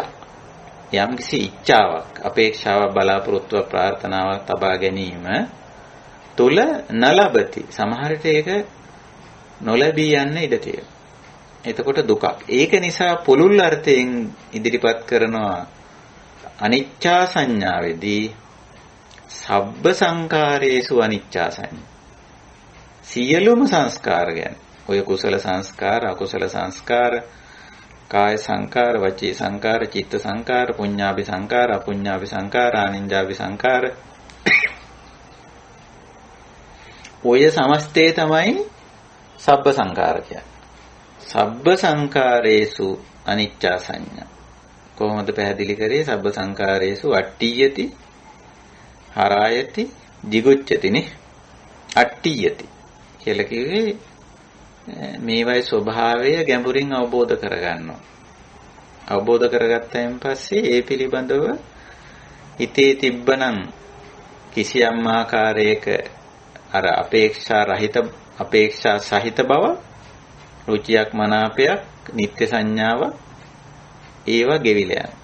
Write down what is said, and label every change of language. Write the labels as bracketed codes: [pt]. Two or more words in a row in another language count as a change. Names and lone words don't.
[si] යම් කිසි ඉච්ඡාවක්, අපේක්ෂාවක්, බලාපොරොත්තුවක්, ප්‍රාර්ථනාවක් තබා ගැනීම තුල නලබති. සමහර විට ඒක නොලැබී යන්න ඉඩ තියෙනවා. එතකොට දුකක්. ඒක නිසා පුළුල් අර්ථයෙන් ඉදිරිපත් කරනවා අනිච්චා සංඥාවේදී [pi] සබ්බ සංකාරේසු අනිච්චා සංඥා. [si] සියලුම සංස්කාර ගැන. ඔය කුසල සංස්කාර, අකුසල සංස්කාර, කාය සංකාර, වචී සංකාර, චිත්ත සංකාර, පුඤ්ඤාභි සංකාර, අපුඤ්ඤාභි සංකාර, ආනින්ජාභි සංකාර. ඔය සමස්තේ තමයි [pi] සබ්බ සංකාර [si] කියන්නේ. [pi] සබ්බ සංකාරේසු අනිච්චා සංඥා. [si] කොහොමද පැහැදිලි කරේ? [pi] සබ්බ සංකාරේසු අට්ඨියති හරායති jigucchatiනේ. [si] අට්ඨියති කියලා කිව්වේ මේවයි ස්වභාවය ගැඹුරින් අවබෝධ කරගන්නවා. අවබෝධ කරගත්තයින් පස්සේ ඒ පිළිබඳව හිතේ තිබ්බනම් කිසියම් ආකාරයක අර අපේක්ෂා සහිත බව, රුචියක්, මනාපයක්, නිත්‍ය සංඥාව ඒවා ගෙවිලා යනවා.